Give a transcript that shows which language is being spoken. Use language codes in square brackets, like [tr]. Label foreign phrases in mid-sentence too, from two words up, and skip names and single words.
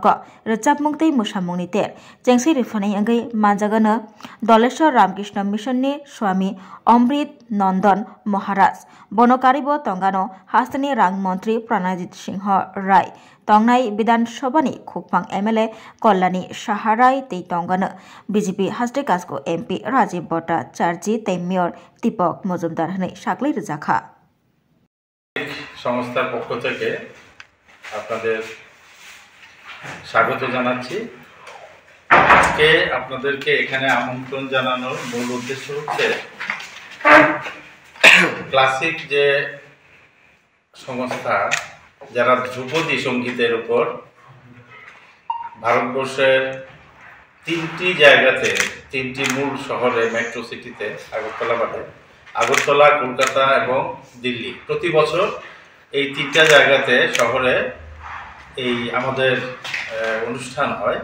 [trp] रोजाबमुंतै मोसामुंनि तेर चेंसै रिफानाय अंगै मानजागानो दलेश्वर रामकृष्ण मिशननि स्वामी अमृत नंदन महाराज बनकारिब तंगानो हास्तानि रां मंत्री प्राणजित सिंह राय तंगनाय विधानसभानि खुकपां एमएलए कल्याणी साहाराय तै तंगानो बीजेपी हास्ते कास्को एमपी राजीव भट्टाचार्य तै मेयर दीपक मजुमदार हनै साख्लाय रजाखा [bn] সংস্থার পক্ষ থেকে আপনাদের স্বাগত জানাচ্ছি। আজকে আপনাদেরকে এখানে আমন্ত্রণ জানানোর মূল উদ্দেশ্য হচ্ছে ক্লাসিক যে সংস্থা যারা ধ্রুপদী সঙ্গীতের উপর ভারতবর্ষের তিনটি জায়গাতে তিনটি মূল শহরে মেট্রো সিটিতে আগরতলা বাদে আগরতলা, কলকাতা এবং দিল্লি প্রতি বছর এই তিনটা জায়গাতে শহরে এই আমাদের অনুষ্ঠান হয়।